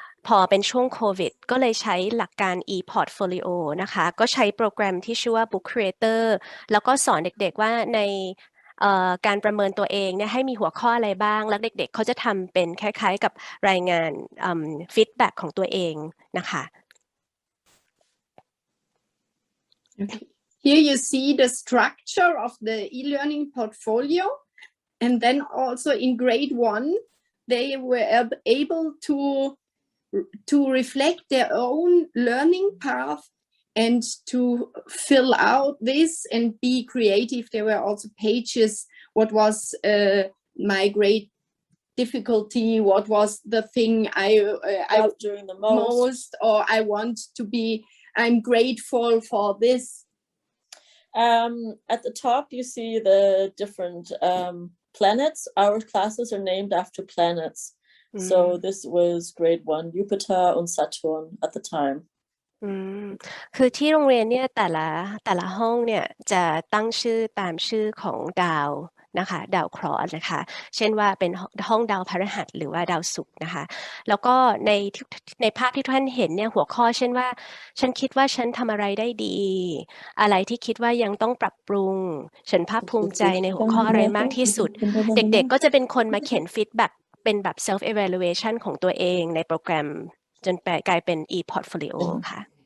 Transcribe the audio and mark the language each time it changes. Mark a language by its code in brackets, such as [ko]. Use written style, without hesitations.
[th] พอเป็นช่วงโควิดก็เลยใช้หลักการ e-portfolio นะคะก็ใช้โปรแกรมที่ชื่อว่า Book Creator แล้วก็สอนเด็กๆว่าในการประเมินตัวเองเนี่ยให้มีหัวข้ออะไรบ้างแล้วเด็กๆเขาจะทำเป็นคล้ายๆกับรายงานfeedback ของตัวเองนะคะ [en] Here you see the structure of the e-learning portfolio, and then also in grade 1 they were able to reflect their own learning path and to fill out this and be creative. There were also pages, what was my great difficulty, what was the thing I doing the most, or I want to be, I'm grateful for this. At the top, you see the different planets. Our classes are named after planets. So this was grade 1, Jupiter and Saturn at the time. [th] คือที่โรงเรียนเนี่ยแต่ละห้องเนี่ยจะตั้งชื่อตามชื่อของดาวนะคะดาวเคราะห์นะคะเช่นว่าเป็นห้องดาวพฤหัสหรือว่าดาวศุกร์นะคะแล้วก็ในภาพที่ท่านเห็นเนี่ยหัวข้อเช่นว่าฉันคิดว่าฉันทำอะไรได้ดีอะไรที่คิดว่ายังต้องปรับปรุงฉันภาคภูมิใจในหัวข้ออะไรมากที่สุดเด็กๆก็จะเป็นคนมาเขียนฟีดแบ็กเป็นแบบ self evaluation ของตัวเองในโปรแกรมจนกลายเป็น e-portfolio ค่ะ